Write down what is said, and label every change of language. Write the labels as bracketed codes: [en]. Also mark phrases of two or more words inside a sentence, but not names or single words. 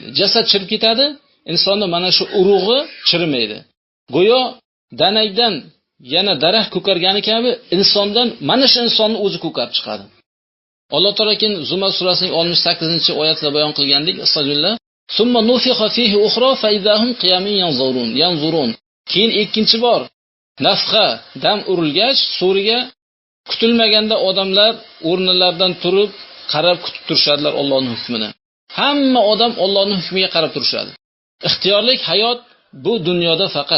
[uz] Jasad chirib ketadi, insonning mana shu urug'i chirimaydi. Go'yo danakdan yana daraxt ko'kargani kabi insondan mana shu insonning o'zi ko'karib chiqadi. Alloh taolo keyin Zumar surasining 68-oyatida bayon qilgandek, astagfirullah, [ar] ثم نفخ فيه أخرى فإذا هم قيام ينظرون. [uz] Keyin ikkinchi bor nafxa dam urilgach, suriga kutilmaganda odamlar o'rnlaridan turib qarab kutib turishadilar Allohning hukmini. Hamma odam Allohning hukmiga qarab turishadi. Ixtiyorlik hayot bu dunyoda faqat.